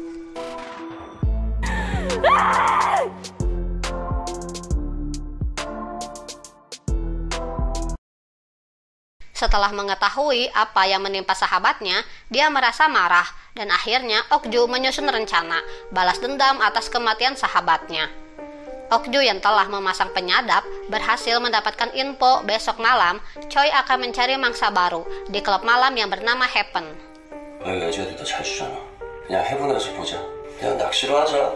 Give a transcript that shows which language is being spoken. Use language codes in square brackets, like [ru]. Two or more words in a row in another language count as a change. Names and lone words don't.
[id] Setelah mengetahui apa yang menimpa sahabatnya, dia merasa marah dan akhirnya Okju menyusun rencana balas dendam atas kematian sahabatnya. Okju yang telah memasang penyadap berhasil mendapatkan info besok malam Choi akan mencari mangsa baru di klub malam yang bernama Heaven. [ko] 여자들도 잘 주잖아. 그냥 해븐에서 보자. 그냥 낚시로 하자.